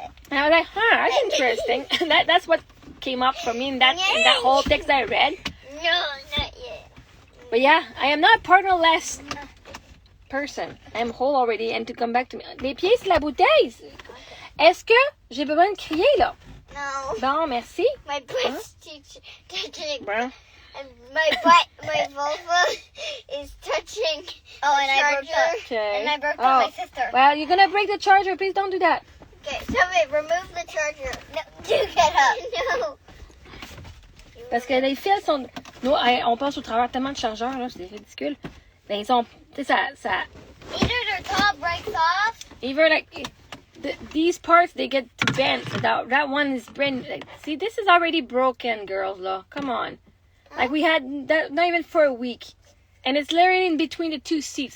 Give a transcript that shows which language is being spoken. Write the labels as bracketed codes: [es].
[en] And I was like, that's interesting. And that's what came up for me in that whole text I read. No, not yet. But yeah, I am not a partnerless person. I am whole already, and to come back to me. [fr] Les pieds sur la bouteille. Est-ce que j'ai besoin de crier là? [en] No. [fr] Bon, merci. [en] My butt's touching. [fr] Bon. [en] And my vulva is touching. Oh, and I broke Okay. my sister. Well, you're gonna break the charger. Please don't do that. Okay, Sophie, remove the charger. No, you get up. No. [fr] Parce que les fils sont... Nous, on passe au travers tellement de chargeurs, là, c'est ridicule. Ben, ils sont... Tu sais, ça... [en] Either their top breaks off. Either, like... these parts, they get bent. So that one is brand... Like, see, this is already broken, girls, though. Come on. Like, we had that not even for a week. And it's literally in between the two seats.